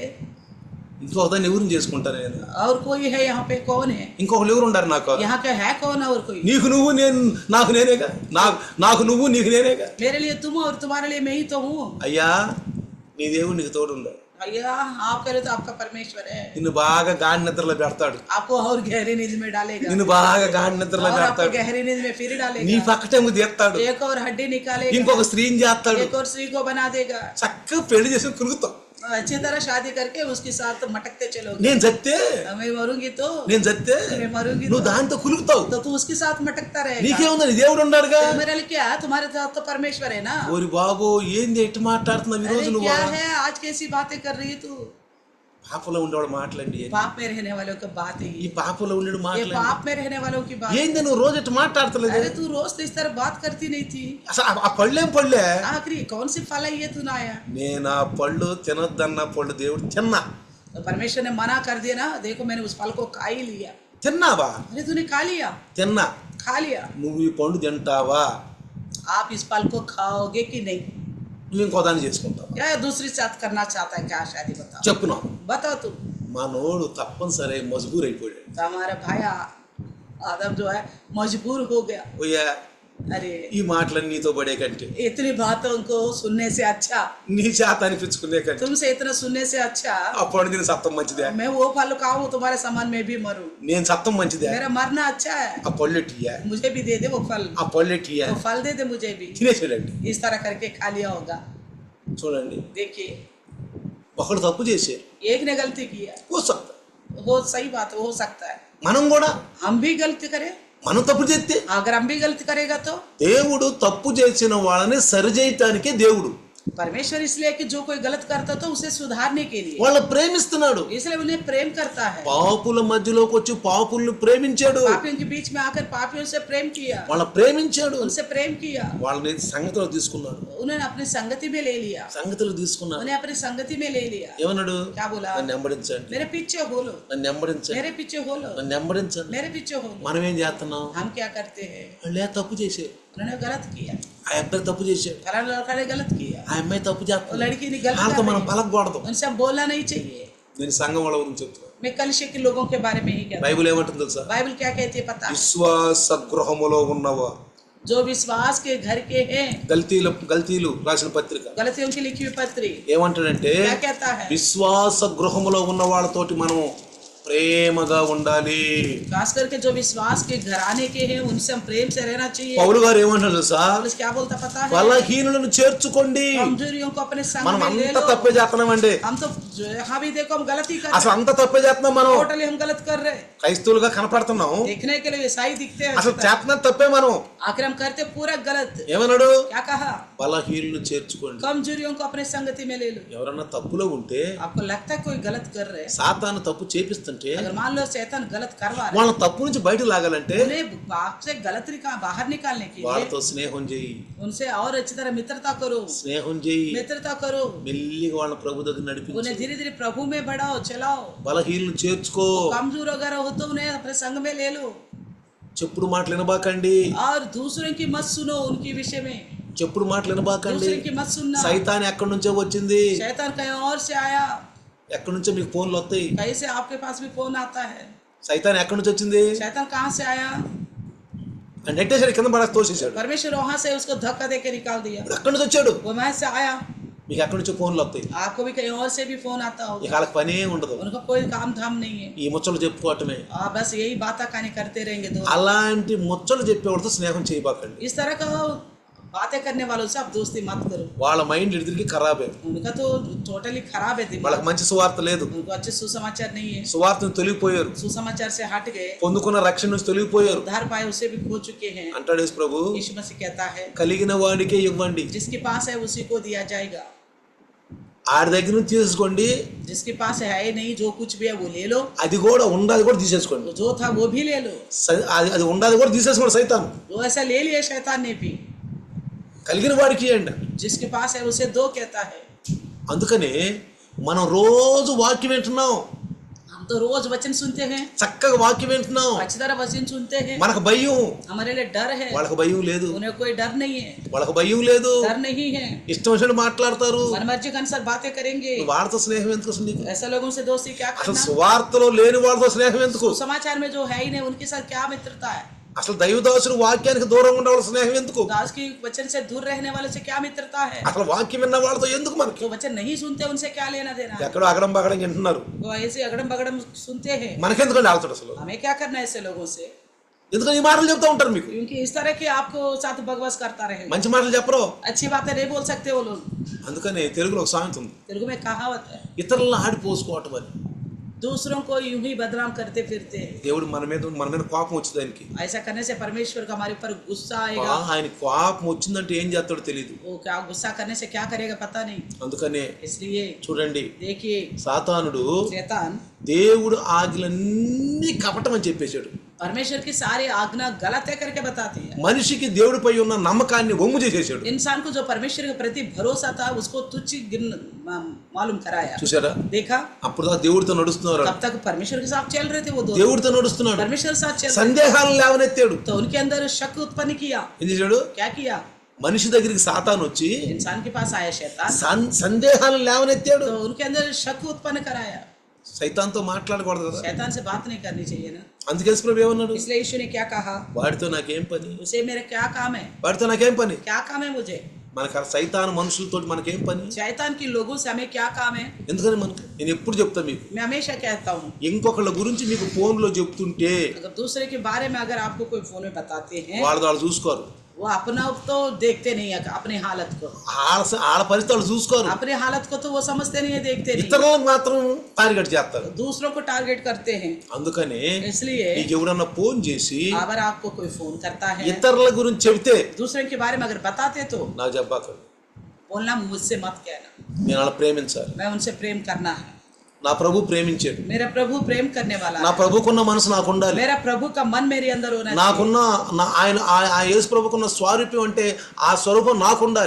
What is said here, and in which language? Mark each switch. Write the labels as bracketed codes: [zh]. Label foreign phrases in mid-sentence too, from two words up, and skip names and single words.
[te] ఇంకో దాన్ని ఎవరిని చేసుకుంటాను నేను? [hi] और कोई है यहाँ पे? कौन है [te] ఇంకొకరు ఎవరు ఉండారు నాకు? [hi] यहाँ का? है कौन और कोई? [te] నీకు నువ్వు, నేను నాకు నేనేగా. నాకు నువ్వు, నీకు నేనేగా. [hi] मेरे लिए तुम और तुम्हारे लिए मैं ही तो हूँ। [te] అయ్యా నీ దేవుడు నీకు తోడు ఉండాలి. [hi] भैया आप करे तो आपका परमेश्वर है, [te] నిన్ను బాగా గాఢ నిద్రలో పెడతాడు. [hi] आपको और गहरी नींद में डालेगा, [te] నిన్ను బాగా గాఢ నిద్రలో [hi] और आपको [te] పెడతాడు. [hi] गहरी नींद में फिर [te] నీ [hi] डालेगा, [te] పక్కటేమో తీస్తాడు. [hi] एक और हड्डी निकालेगा, [te] ఇంకొక స్త్రీని చేస్తాడు. [hi] एक और स्त्री को बना देगा। [te] చక్కగా పెళ్లి చేసుకుని కురుగుతాం. [hi] अच्छी तरह शादी करके उसके साथ मटकते चलोगे। [te] నేను చస్తే [hi] मैं मरूंगी तो [te] నేను [hi] मरूंगी [te] నువ్వు దాంతో కులుకుతావు. [hi] तो तू उसके साथ मटकता रहेगा। [te] నీకేముందని దేవుడు ఉన్నాడుగా. [hi] मेरे लिए क्या? तुम्हारे साथ तो परमेश्वर है ना। [te] ఓరి బాబు ఏంది ఎట్టు మాట్లాడుతున్నావు ఈ రోజు [hi] अरे [te] నువ్వు? [hi] क्या है आज कैसी बातें कर रही है तू? [te] పాపలో ఉండేవాడు మాట్లాడి, [hi] पाप में रहने वालों की बात है [te] ఈ పాపలో ఉండేడు [hi] ये [te] మాట్లాడి. [hi] पाप में रहने वालों की बात। [te] ఏంది నువ్వు రోజు ఎట్టు మాట్లాడతలేదు? [hi] अरे तू रोज तो इस तरह बात करती नहीं थी। [te] అసలు ఆ పళ్ళేం పళ్ళే? [hi] आखिरी कौन सी फल है ये तू ना आया? [te] నేను ఆ పళ్ళు తినొద్దన్న పళ్ళు దేవుడు తిన్నా. [hi] तो परमेश्वर ने मना कर दिया ना, देखो मैंने उस फल को खा ही लिया। [te] తిన్నావా? [hi] अरे तूने खा लिया, [te] తిన్నా. [hi] खा लिया। [te] నువ్వు ఈ పండు తింటావా? [hi] आप इस फल को खाओगे कि नहीं? [te] నువ్వు ఇంకో దాన్ని చేసుకుంటావా? [hi] क्या दूसरी साथ करना चाहता है क्या? शादी बताओ, [te] చెప్పున్నావు. [hi] बताओ तू। [te] మనోడు తప్పనిసరి మజబూర్ అయిపోయాడు. [hi] तो हमारा भाई आदम जो है मजबूर हो गया। [te] ఓయ్యా [hi] अरे [te] ఈ మాటలన్నీ నీతో పడే కంటే, [hi] इतनी बातों को सुनने से अच्छा, [te] నీ చేత అనిపించుకునే కంటే [hi] तुमसे इतना सुनने से अच्छा [te] ఆ పండు తిని సత్తం మంచిదే. [hi] मैं वो फल खाऊं तुम्हारे समान मैं भी मरूं। [te] నేను సత్తం మంచిదే. [hi] मेरा मरना अच्छा है, [te] ఆ పళ్ళెట్టియా, [hi] मुझे भी दे दे वो फल, [te] ఆ పళ్ళెట్టియా [hi] वो फल दे दे मुझे भी। [te] తినేసాడండి. [hi] इस तरह करके खा लिया होगा। [te] చూడండి, [hi] देखिए [te] ఒకడు తప్పు చేశారు. [hi] एक ने गलती किया, [te] ఓ సత్తా. [hi] वो सही बात हो सकता है। [te] మనం కూడా [hi] हम भी गलती करें, [te] మనం తప్పు చేస్తే [hi] अगर हम भी गलती करेगा तो [te] దేవుడు తప్పు చేసిన వాళ్ళని సరిచేయటానికే దేవుడు [hi] परमेश्वर इसलिए कि जो कोई गलत करता तो उसे सुधारने के लिए, [te] వాళ్ళ ప్రేమిస్తున్నాడు. [hi] इसलिए उन्हें प्रेम करता है। [te] పాపుల మధ్యలోకి వచ్చి పాపుల్ని ప్రేమించాడు. [hi] पापियों के बीच में आकर पापियों से प्रेम किया, [te] వాళ్ళ ప్రేమించాడు. [hi] उनसे प्रेम किया, [te] వాళ్ళని సంగతిలో తీసుకున్నాడు. [hi] उन्होंने अपनी संगति में ले लिया, [te] సంగతిలో తీసుకున్నాడు. [hi] उन्हें अपनी संगति में ले लिया। [te] ఏమన్నాడు? [hi] क्या बोला? [te] నన్ను వెంబడించండి, [hi] मेरे पीछे हो लो, [te] నన్ను వెంబడించండి, [hi] मेरे पीछे हो लो, [te] నన్ను వెంబడించండి. [hi] मेरे पीछे हो लो। [te] మనం ఏం చేస్తున్నాం? [hi] हम क्या करते हैं? [te] వాళ్ళు ఏ తప్పు చేశారు? [hi] उन्होंने गलत किया, [te] ఆ అబ్బాయి తప్పు చేశాడు, [hi] कलर लड़का ने गलत किया, [te] ఆ అమ్మాయి తప్పు [hi] वो [te] చేస్తుంది. [hi] लड़की ने गलत [te] వాళ్ళతో [hi] कर [te] మనం [hi] रही है। [te] పలకకూడదు. [hi] उनसे हम बोलना नहीं चाहिए। [te] నేను సంఘం వాళ్ళ గురించి చెప్తున్నా. [hi] मैं कलिशे के लोगों के बारे में ही कहता हूँ। [te] బైబిల్ ఏమంటుంది తెలుసా? [hi] बाइबल क्या कहती है पता है? [te] విశ్వాస గృహములో ఉన్నవా. [hi] जो विश्वास के घर के हैं, [te] గల్తీలు రాసిన పత్రిక [hi] गलतियों की लिखी हुई पत्री [te] ఏమంటాడంటే, [hi] क्या कहता है? [te] విశ్వాస గృహములో ఉన్న వాళ్ళతోటి మనం ప్రేమగా ఉండాలి. [hi] खास करके जो विश्वास के घराने के हैं उनसे हम प्रेम से रहना चाहिए। [te] పౌలు గారు ఏమంటారు తెలుసా? [hi] पौलुस क्या बोलता पता है? [te] బలహీనులను చేర్చుకోండి. [hi] कमजोरियों को अपने संग [te] మనం [hi] में ले [te] అంత [hi] लो। [te] తప్పే చేస్తున్నామండి. [hi] हम तो यहाँ भी देखो हम गलती कर [te] అసలు [hi] रहे [te] అంత తప్పే చేస్తున్నాం మనం. [hi] हैं, टोटली हम गलत कर रहे हैं। [te] క్రైస్తవులుగా కనపడుతున్నాం, [hi] देखने के लिए ईसाई दिखते हैं, [te] అసలు చేస్తున్న తప్పే మనం. [hi] आखिर हम करते पूरा गलत। [te] ఏమన్నాడు? [hi] क्या कहा? [te] బలహీనులను చేర్చుకోండి. [hi] कमजोरियों को अपने संगति में ले लो। [te] ఎవరన్నా తప్పులో ఉంటే, [hi] आपको लगता है कोई गलत कर रहे हैं, [te] సాతాను తప్పు చేపిస్తుంటే, [hi] अगर मान लो शैतान गलत करवा रहे [te] వాళ్ళ తప్పు నుంచి బయట లాగాలంటే [hi] हैं, उन्हें बाप से गलत बाहर निकालने के लिए [te] వాళ్ళతో స్నేహం చేయి, [hi] उनसे और अच्छी तरह मित्रता करो, [te] స్నేహం చేయి. [hi] मित्रता करो, [te] మెల్లిగా వాళ్ళ ప్రభు దగ్గర నడిపించు. [hi] उन्हें धीरे धीरे प्रभु में बढ़ाओ, चलाओ। [te] బలహీనులు చేర్చుకో. [hi] कमजोर अगर हो तो उन्हें अपने संग में ले लो। [te] చెప్పుడు మాటలు వినబాకండి. [hi] और दूसरों की मत सुनो, उनकी विषय में [te] చెప్పుడు మాటలు వినబాకండి. [hi] दूसरों की मत सुनना। [te] సైతాన్ ఎక్కడి నుంచో వచ్చింది. [hi] शैतान कहीं और से आया, [te] ఎక్కడి నుంచో మీకు ఫోన్లు వస్తాయి. [hi] कहीं से आपके पास भी फोन आता है। [te] సైతాన్ ఎక్కడి నుంచి వచ్చింది? [hi] शैतान कहाँ से आया? [te] నెట్టేసాడు, కింద పడేసి తోసేసాడు. [hi] परमेश्वर वहां से उसको धक्का दे के निकाल दिया। [te] ఇప్పుడు ఎక్కడి నుంచి వచ్చాడు? [hi] वो वहां से आया। [te] మీకు ఎక్కడి నుంచో ఫోన్లు వస్తాయి. [hi] आपको भी कहीं और से भी फोन आता [te] ఇక [hi] होगा, [te] వాళ్ళకి పనే ఉండదు, [hi] उनका कोई काम धाम नहीं है, [te] ఈ ముచ్చలు చెప్పుకోవటమే. [hi] बस यही बात कहानी करते रहेंगे दो। [te] అలాంటి ముచ్చలు చెప్పేవాడితో స్నేహం చేయబాకండి. [hi] इस तरह का बातें करने वालों से आप दोस्ती मत करो। [te] వాళ్ళ మైండ్ ఇడికి ఖరాబే. [hi] उनका तो टोटली खराब है दिमाग, [te] వాళ్ళకి మంచి సువార్త లేదు. [hi] उनको अच्छे सुसमाचार नहीं है, [te] సువార్తను తొలగిపోయారు, [hi] सुसमाचार से हट गए, [te] పొందుకున్న రక్షణ నుంచి తొలగిపోయారు. [hi] उद्धार पाए उसे भी खो चुके हैं। [te] అంటాడు యేసు ప్రభు, [hi] यीशु मसीह कहता है [te] కలిగిన వాడికే ఇవ్వండి, [hi] जिसके पास है उसी को दिया जाएगा, [te] ఆడి దగ్గర నుంచి తీసుకోండి. [hi] जिसके पास है नहीं जो कुछ भी है वो ले लो, [te] అది కూడా ఉండాది కూడా తీసేసుకోండి. [hi] जो था वो भी ले लो। [te] అది ఉండాది కూడా తీసేసుకోండి సైతాను. [hi] वो ऐसा ले लिया शैतान ने भी, [te] కలిగిన వాడికి ఇవ్వండి. [hi] जिसके पास है उसे दो कहता है। [te] అందుకనే మనం రోజు వాక్యం వింటున్నాం. [hi] हम तो रोज वचन सुनते हैं, [te] చక్కగా వాక్యం వింటున్నాం, [hi] अच्छी तरह वचन सुनते हैं, [te] మనకు భయం, [hi] हमारे लिए डर है, [te] వాళ్ళకి భయం లేదు, [hi] उन्हें कोई डर नहीं है, [te] వాళ్ళకి భయం లేదు, [hi] डर नहीं है, [te] ఇష్టం వచ్చినట్టు మాట్లాడతారు. [hi] मन मर्जी के अनुसार बातें करेंगे. [te] వాళ్ళతో స్నేహం ఎందుకు అసలు నీకు? [hi] ऐसे लोगों से दोस्ती क्या [te] అసలు [hi] करना? [te] సువార్తలో లేని వాళ్ళతో స్నేహం ఎందుకు? [hi] समाचार में जो है ही नहीं उनके साथ क्या मित्रता है? [te] అసలు దైవదాసుడు వాక్యానికి దూరంగా ఉండే వాళ్ళ స్నేహం ఎందుకు? [hi] दास की वचन से दूर रहने वाले से क्या मित्रता है? [te] అసలు వాక్యం విన్న వాళ్ళతో ఎందుకు మనకి? [hi] जो वचन नहीं सुनते उनसे क्या लेना देना है? [te] ఎక్కడో అగడం బగడం వింటున్నారు, [hi] वो ऐसे अगड़म बगड़म सुनते हैं, [te] మనకెందుకండి ఆల్తాడు అసలు? [hi] हमें क्या करना है ऐसे लोगों से? [te] ఎందుకని ఈ మాటలు చెప్తా ఉంటారు మీకు? [hi] क्योंकि इस तरह के आपको साथ बकवास करता रहेगा, [te] మంచి మాటలు చెప్పరు. [hi] अच्छी बातें नहीं बोल सकते वो लोग. [te] అందుకని తెలుగులో ఒక సామెత ఉంది, [hi] तेलुगु में कहावत है, [te] ఇతరులను ఆడిపోసుకోవటం అని. [hi] दूसरों को यूं ही बदनाम करते फिरते हैं. [te] దేవుడు మన మీద కోపం వచ్చింది ఆయనకి. [hi] ऐसा करने से परमेश्वर का हमारे ऊपर गुस्सा आएगा. [te] ఆయన కోపం వచ్చిందంటే ఏం చేస్తాడో తెలియదు. [hi] वो क्या गुस्सा करने से क्या करेगा पता नहीं. [te] అందుకనే [hi] इसलिए [te] చూడండి, [hi] देखिए, [te] సాతానుడు [hi] शैतान [te] దేవుడు ఆజ్ఞలన్నీ కపటం అని చెప్పేశాడు. [hi] परमेश्वर की सारी आज्ञा गलत है करके बताती है. [te] మనిషికి దేవుడిపై ఉన్న నమ్మకాన్ని వమ్ము చేసేసాడు. [hi] इंसान को जो परमेश्वर के प्रति भरोसा था उसको तुच्छ मालूम कराया. [te] చూసారా? [hi] देखा, [te] అప్పుడు దాకా దేవుడితో నడుస్తున్నారు, [hi] तब तक परमेश्वर के साथ चल रहे थे वो दो, [te] దేవుడితో నడుస్తున్నాడు, [hi] परमेश्वर के साथ चल रहे [te] సందేహాలు లేవనెత్తాడు. [hi] थे. तो उनके अंदर शक उत्पन्न किया. [te] ఏం చేశాడు? [hi] क्या किया? [te] మనిషి దగ్గరికి సాతాను వచ్చి [hi] इंसान के पास आया शैतान, [te] సందేహాలు లేవనెత్తాడు. [hi] तो उनके अंदर शक उत्पन्न कराया. [te] సైతాన్తో మాట్లాడకూడదు కదా, [hi] शैतान से बात नहीं करनी चाहिए ना. [te] అందుకే ప్రభు ఏమన్నాడు? [hi] इसलिए यीशु ने क्या कहा? [te] వాడితో నాకేం పని, [hi] उसे मेरा क्या काम है? [te] వాడితో నాకేం పని. [hi] क्या काम है मुझे? [te] మనకు సైతాను మనుషులతో మనకేం పని? [hi] शैतान के लोगों से हमें क्या काम है? [te] ఎందుకని మనకు నేను ఎప్పుడు చెప్తా మీకు, [hi] मैं हमेशा कहता हूँ, [te] ఇంకొకళ్ళ గురించి మీకు ఫోన్లో చెప్తుంటే [hi] अगर दूसरे के बारे में अगर आपको कोई फोन में बताते हैं, [te] వాళ్ళు చూసుకోరు, [hi] वो अपना तो देखते नहीं है, अपनी हालत को, [te] వాళ్ళ పరిస్థితి వాళ్ళు చూసుకోరు, [hi] अपनी हालत को तो वो समझते नहीं है, देखते नहीं, [te] ఇతరులకు మాత్రం టార్గెట్ చేస్తారు. [hi] दूसरों को टारगेट करते हैं. [te] అందుకని [hi] इसलिए [te] నీకు ఎవరన్నా ఫోన్ చేసి [hi] अगर आपको कोई फोन करता है, [te] ఇతరుల గురించి చెబితే [hi] दूसरे के बारे में अगर बताते तो [te] నాకు చెప్పాకండి, [hi] बोलना मुझसे मत कहना. [te] నేను వాళ్ళ ప్రేమించాలి. [hi] मैं उनसे प्रेम करना है. [te] నా ప్రభు ప్రేమించాడు, [hi] मेरा प्रभु प्रेम करने वाला [te] నా [hi] है. [te] ప్రభుకున్న మనసు నాకు ఉండాలి, [hi] मेरा प्रभु का मन मेरे अंदर होना चाहिए. [te] నాకున్న ఆయన ఆ యేసు ప్రభుకున్న స్వరూపం అంటే ఆ స్వరూపం నాకు ఉండాలి.